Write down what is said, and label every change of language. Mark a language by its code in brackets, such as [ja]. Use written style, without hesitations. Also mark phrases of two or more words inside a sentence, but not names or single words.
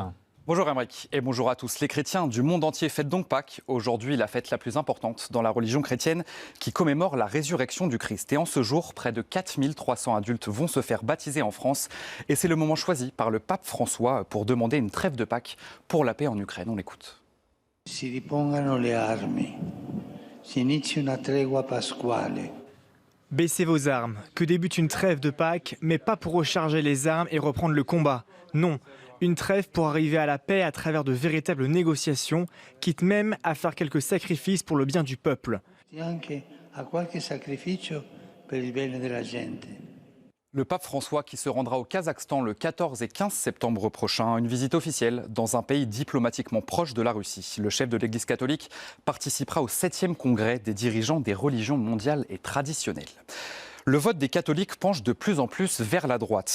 [fr] Bonjour Aymeric et bonjour à tous. Les chrétiens du monde entier fêtent donc Pâques, aujourd'hui la fête la plus importante dans la religion chrétienne qui commémore la résurrection du Christ. Et en ce jour, près de 4300 adultes vont se faire baptiser en France. Et c'est le moment choisi par le pape François pour demander une trêve de Pâques pour la paix en Ukraine. On l'écoute. [it] Si ripongano le armi. Si inizi una tregua pasquale. [fr] Baissez vos armes, que débute une trêve de Pâques, mais pas pour recharger les armes et reprendre le combat. Non, une trêve pour arriver à la paix à travers de véritables négociations, quitte même à faire quelques sacrifices pour le bien du peuple. [it] Anche a qualche sacrificio per il bene della gente. [fr] Le pape François qui se rendra au Kazakhstan le 14 et 15 septembre prochain, une visite officielle dans un pays diplomatiquement proche de la Russie. Le chef de l'Église catholique participera au 7e congrès des dirigeants des religions mondiales et traditionnelles. Le vote des catholiques penche de plus en plus vers la droite.